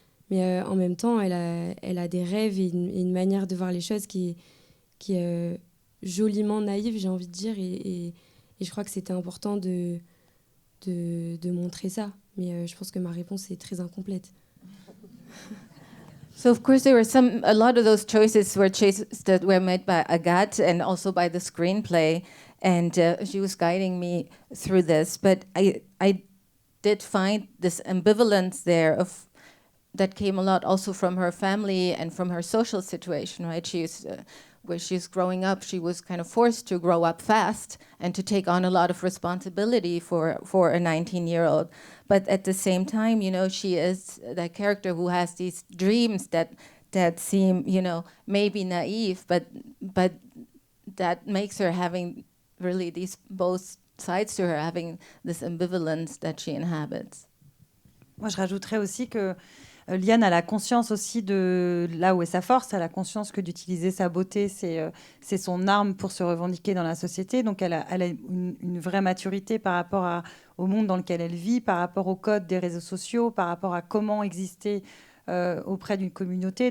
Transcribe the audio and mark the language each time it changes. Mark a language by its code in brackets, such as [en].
[fr] Mais en même temps, elle a des rêves et une manière de voir les choses qui est joliment naïve, j'ai envie de dire. Et je crois que c'était important de montrer ça. Mais je pense que ma réponse est très incomplète. [en] So of course there were a lot of those choices that were made by Agathe and also by the screenplay, and she was guiding me through this. But I did find this ambivalence there that came a lot also from her family and from her social situation, right? Where she's growing up, she was kind of forced to grow up fast and to take on a lot of responsibility for a 19-year-old. But at the same time, you know, she is that character who has these dreams that seem, you know, maybe naive, but that makes her having really these both sides to her, having this ambivalence that she inhabits. [fr] Moi, je rajouterais aussi que Liane a la conscience aussi de là où est sa force, elle a conscience que d'utiliser sa beauté, c'est son arme pour se revendiquer dans la société. Donc elle a une vraie maturité par rapport au monde dans lequel elle vit, par rapport au code des réseaux sociaux, par rapport à comment exister auprès d'une communauté.